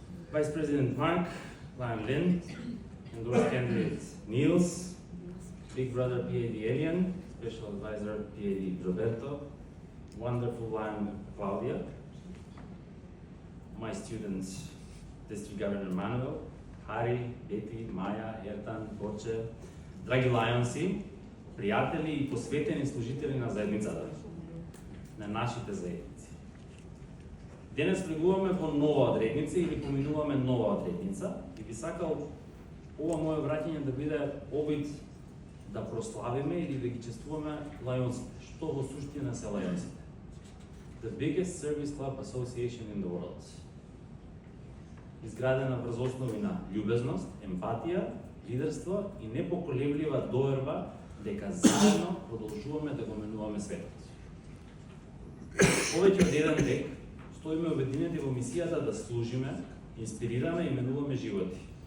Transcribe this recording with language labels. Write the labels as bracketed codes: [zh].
[en] Vice President Mark, Lion Lynn, endorsed candidate Niels, Big Brother PAD Alien, Special Advisor PAD Roberto, wonderful Lion Claudia, my students, District Governor Manuel, Harry, Betty, Maya, Ertan, Борче, драги лајонси, пријатели и посветени служители на заедницата, на нашите заедници. [mk] Денес влегуваме во нова одредница или поминуваме нова одредница и би сакал ова моје враќање да биде обид да прославиме или да ги чествуваме лајонсите. Што во суштина се лајонсите? [en] The biggest service club association in the world. [mk] Изградена врз основи на љубезност, емпатија, лидерство и непоколеблива доверба дека заедно продолжуваме да го менуваме светот. Повеќе од еден век стоиме обединети во мисијата да служиме, инспирираме и менуваме животи.